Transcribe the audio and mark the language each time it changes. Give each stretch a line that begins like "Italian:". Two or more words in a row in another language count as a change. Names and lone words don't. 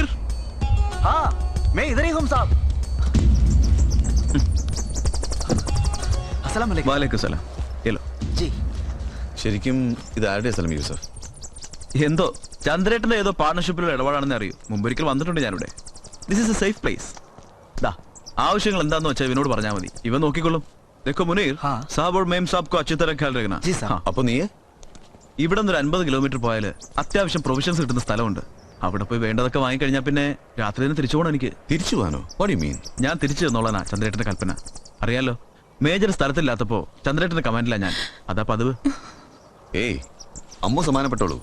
Hindi: हाँ मैं इधर ही हूँ साहब।
Arabic: السلام عليكم. وعليكم السلام. हेलो
Hindi: जी।
Malayalam: ശരിക്കും ഇത് ആരുടെ സ്ഥലം യൂസഫ്? എന്തോ ചന്ദ്രേട്ടന്റെ ഏതോ പാർട്ണർഷിപ്പിലുള്ള ഇടപാടാണെന്ന് അറിയൂ. മുമ്പൊരിക്കൽ വന്നിട്ടുണ്ട് ഞാനിവിടെ.
English: This is a safe place.
Malayalam: ദാ ആവശ്യങ്ങൾ എന്താന്ന് വെച്ചാൽ ഇവനോട് പറഞ്ഞാൽ മതി, ഇവൻ നോക്കിക്കൊള്ളും.
Hindi: देखो मुनीर, साहब और मेम साहब को अच्छी तरह ख्याल रखना। जी साहब।
Malayalam: അപ്പൊ നീ ഇവിടെ നിന്ന് 50 കിലോമീറ്റർ പോയാൽ അത്യാവശ്യം പ്രൊവിഷൻസ് കിട്ടുന്ന സ്ഥലമുണ്ട്. അവിടെ പോയി വേണ്ടതൊക്കെ വാങ്ങിക്കഴിഞ്ഞാൽ പിന്നെ രാത്രി തന്നെ തിരിച്ചു പോകണം. എനിക്ക് തിരിച്ചു പോകാനോ?
English: What you mean?
Malayalam: ഞാൻ തിരിച്ചു തന്നോളാനാ ചന്ദ്രേട്ടന്റെ കൽപ്പന. അറിയാലോ, മേജർ സ്ഥലത്തില്ലാത്തപ്പോ ചന്ദ്രേട്ടന്റെ കമാൻഡില്ല ഞാൻ. അതാ പതിവ്. ഏയ്, അമ്മ സമാനപ്പെട്ടോളൂ.